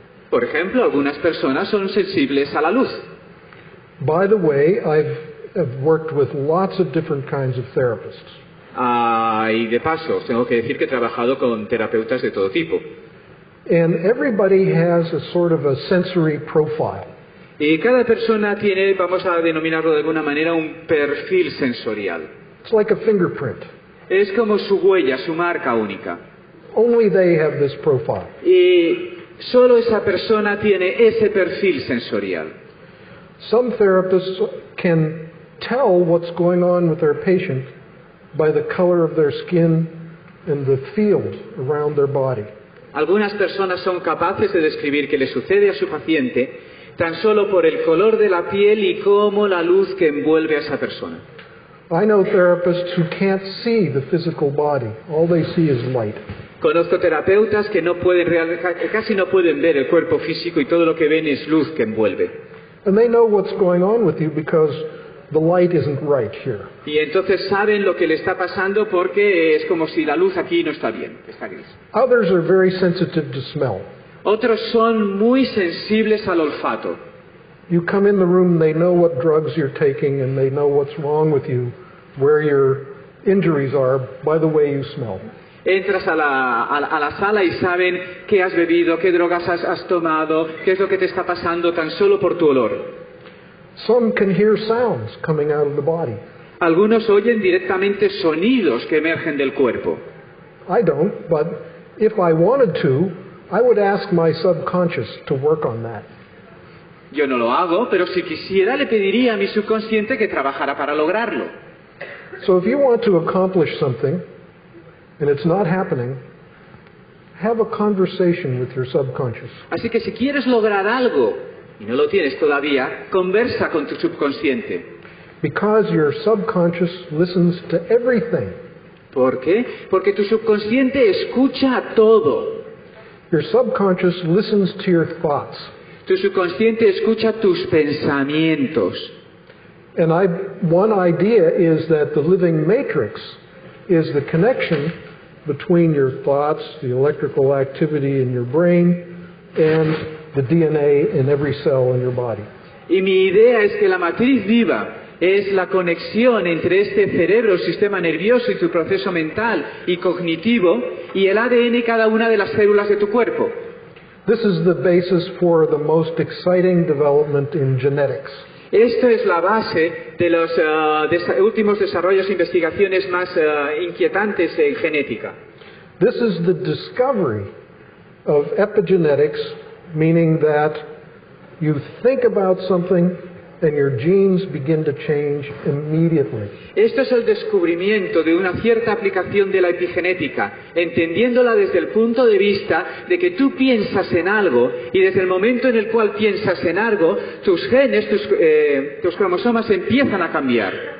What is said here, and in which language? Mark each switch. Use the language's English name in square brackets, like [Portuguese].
[Spanish] Por ejemplo, algunas personas son sensibles a la luz. [English] By the way, I've worked with lots of different kinds of therapists. [Spanish] Y de paso, tengo que decir que he trabajado con terapeutas de todo tipo. [English] And everybody has a sort of a sensory profile. [Spanish] Y cada persona tiene, vamos a denominarlo de alguna manera, un perfil sensorial. [English] It's like a fingerprint. [Spanish] Es como su huella, su marca única. [English] Only they have this profile. [Spanish] Y solo esa persona tiene ese perfil sensorial. [English] Some therapists can tell what's going on with their patient by the color of their skin and the field around their body. [Spanish] Algunas personas son capaces de describir qué le sucede a su paciente tan solo por el color de la piel y cómo la luz que envuelve a esa persona. [English] I know therapists who can't see the physical body. All they see is light. [Spanish] Conozco terapeutas que casi no pueden ver el cuerpo físico y todo lo que ven es luz que envuelve. [English] And they know what's going on with you because the light isn't right here. [Spanish] Y entonces saben lo que le está pasando porque es como si la luz aquí no está bien, está gris. [English] Others are very sensitive to smell. [Spanish] Otros son muy sensibles al olfato. [English] You come in the room, they know what drugs you're taking and they know what's wrong with you, where your injuries are by the way you smell. [Spanish] Entras a la sala y saben qué has bebido, qué drogas has tomado, qué es lo que te está pasando tan solo por tu olor. [English] Some can hear sounds coming out of the body. [Spanish] Algunos oyen directamente sonidos que emergen del cuerpo. [English] I don't, but if I wanted to, I would ask my subconscious to work on that. [Spanish] Yo no lo hago, pero si quisiera le pediría a mi subconsciente que trabajara para lograrlo. [English] So if you want to accomplish something, and it's not happening, have a conversation with your subconscious. [Spanish] Así que si quieres lograr algo y no lo tienes todavía, conversa con tu subconsciente. [English] Because your subconscious listens to everything. [Spanish] ¿Por qué? Porque tu subconsciente escucha todo. [English] Your subconscious listens to your thoughts. [Spanish] Tu subconsciente escucha tus pensamientos. [English] And one idea is that the living matrix is the connection between your thoughts, the electrical activity in your brain, and the DNA in every cell in your body. [Spanish] Y mi idea es que la matriz viva es la conexión entre este cerebro, el sistema nervioso y tu proceso mental y cognitivo y el ADN y cada una de las células de tu cuerpo. [English] This is the basis for the most exciting development in genetics. [Spanish] Esto es la base de los últimos desarrollos e investigaciones más inquietantes en genética. [English] This is the discovery of epigenetics, meaning that you think about something and your genes begin to change immediately. [Spanish] Esto es el descubrimiento de una cierta aplicación de la epigenética, entendiéndola desde el punto de vista de que tú piensas en algo y desde el momento en el cual piensas en algo, tus genes, tus cromosomas empiezan a cambiar.